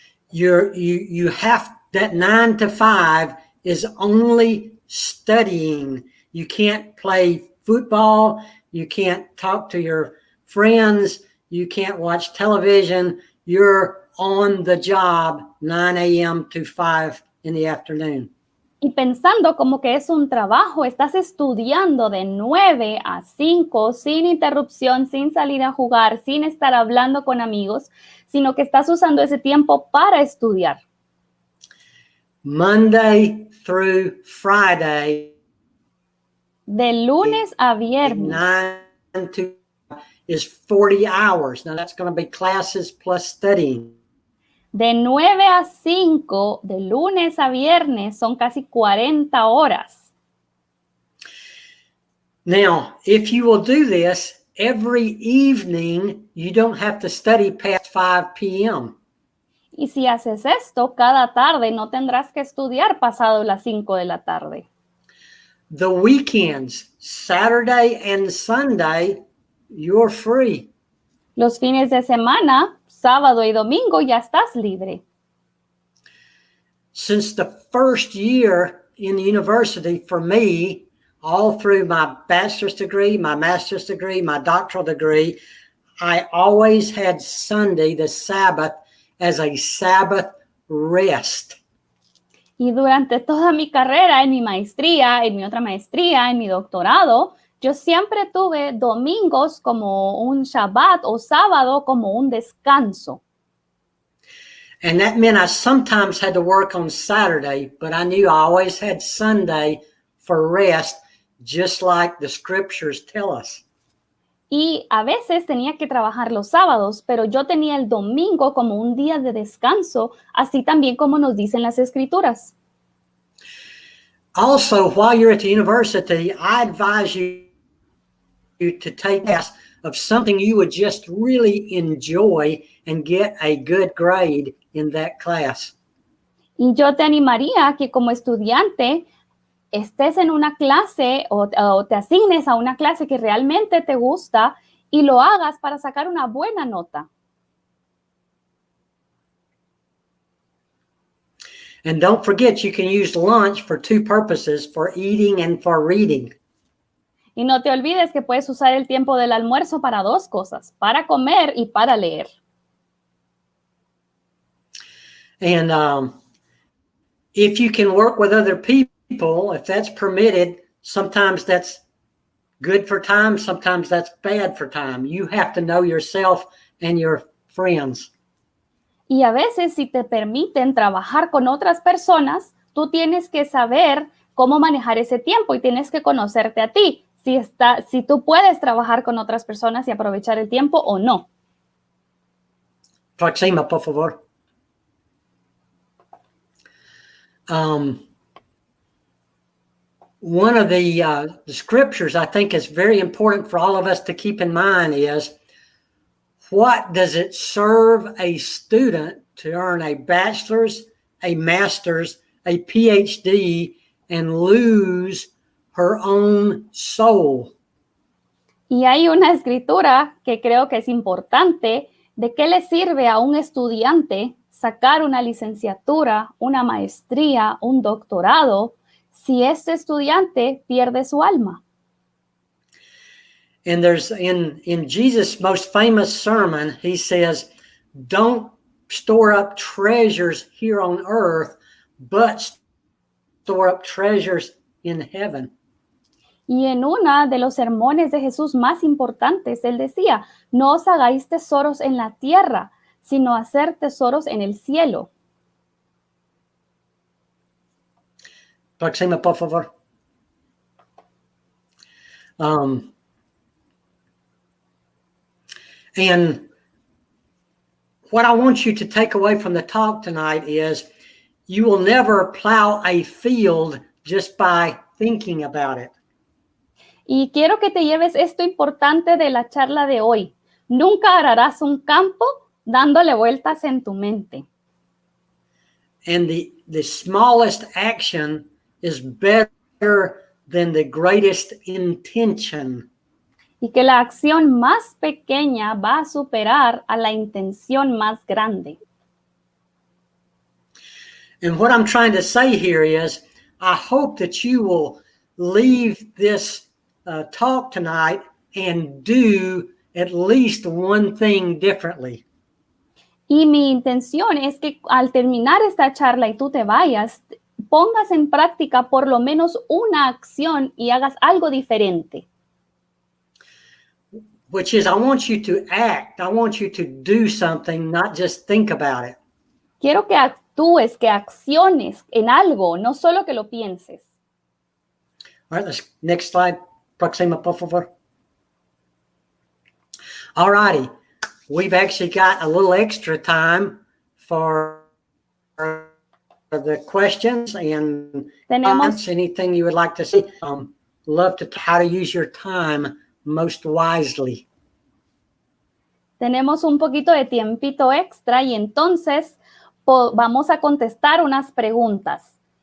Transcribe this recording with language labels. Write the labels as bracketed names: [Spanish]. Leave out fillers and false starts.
[English] You have that 9 to 5 is only studying. You can't play football. You can't talk to your friends. You can't watch television. You're on the job 9 a.m. to 5 in the afternoon. [Spanish] Y pensando como que es un trabajo, estás estudiando de 9 a 5 sin interrupción, sin salir a jugar, sin estar hablando con amigos, sino que estás usando ese tiempo para estudiar. [English] Monday through Friday. [Spanish] De lunes a viernes. [English] 9 to is 40 hours. Now that's going to be classes plus studying. [Spanish] De 9 a 5, de lunes a viernes, son casi 40 horas. [English] Now, if you will do this every evening, you don't have to study past 5 p.m. [Spanish] Y si haces esto, cada tarde no tendrás que estudiar pasado las 5 de la tarde. [English] The weekends, Saturday and Sunday, you're free. [Spanish] Los fines de semana, sábado y domingo, ya estás libre. [English] Since the first year in university for me, all through my bachelor's degree, my master's degree, my doctoral degree, I always had Sunday, the Sabbath, as a Sabbath rest. [Spanish] Y durante toda mi carrera, en mi maestría, en mi otra maestría, en mi doctorado, yo siempre tuve domingos como un Shabbat o sábado como un descanso. [English] And that meant I sometimes had to work on Saturday, but I knew I always had Sunday for rest, just like the scriptures tell us. [Spanish] Y a veces tenía que trabajar los sábados, pero yo tenía el domingo como un día de descanso, así también como nos dicen las escrituras. [English] Also, while you're at the university, I advise you to take class of something you would just really enjoy and get a good grade in that class. [Spanish] Y yo te animaría a que como estudiante estés en una clase o te asignes a una clase que realmente te gusta y lo hagas para sacar una buena nota. [English] And don't forget, you can use lunch for two purposes, for eating and for reading. [Spanish] Y no te olvides que puedes usar el tiempo del almuerzo para dos cosas, para comer y para leer. [English] And if you can work with other people, if that's permitted, sometimes that's good for time, sometimes that's bad for time. You have to know yourself and your friends. [Spanish] Y a veces, si te permiten trabajar con otras personas, tú tienes que saber cómo manejar ese tiempo y tienes que conocerte a ti, si tú puedes trabajar con otras personas y aprovechar el tiempo o no. Próxima, por favor. [English] One of the scriptures I think is very important for all of us to keep in mind is, what does it serve a student to earn a bachelor's, a master's, a PhD, and lose her own soul? [Spanish] Y hay una escritura que creo que es importante. ¿De qué le sirve a un estudiante sacar una licenciatura, una maestría, un doctorado, si este estudiante pierde su alma? [English] And there's in Jesus' most famous sermon, he says, don't store up treasures here on earth, but store up treasures in heaven. [Spanish] Y en una de los sermones de Jesús más importantes, él decía, no os hagáis tesoros en la tierra, sino hacer tesoros en el cielo. Próxima, por favor. [English] And what I want you to take away from the talk tonight is, you will never plow a field just by thinking about it. [Spanish] Y quiero que te lleves esto importante de la charla de hoy. Nunca ararás un campo dándole vueltas en tu mente. [English] And the smallest action is better than the greatest intention. [Spanish] Y que la acción más pequeña va a superar a la intención más grande. [English] And what I'm trying to say here is, I hope that you will leave this talk tonight and do at least one thing differently. [Spanish] Y mi intención es que al terminar esta charla y tú te vayas, pongas en práctica por lo menos una acción y hagas algo diferente. [English] Which is, I want you to act. I want you to do something, not just think about it. [Spanish] Quiero que actúes, que acciones en algo, no solo que lo pienses. [English] All right, let's next slide. [Spanish] Próxima, por favor. [English] All righty. We've actually got a little extra time for the questions and comments. Anything you would like to see. Love to how to use your time most wisely. [Spanish] Tenemos un poquito de tiempito extra y entonces vamos a contestar unas preguntas.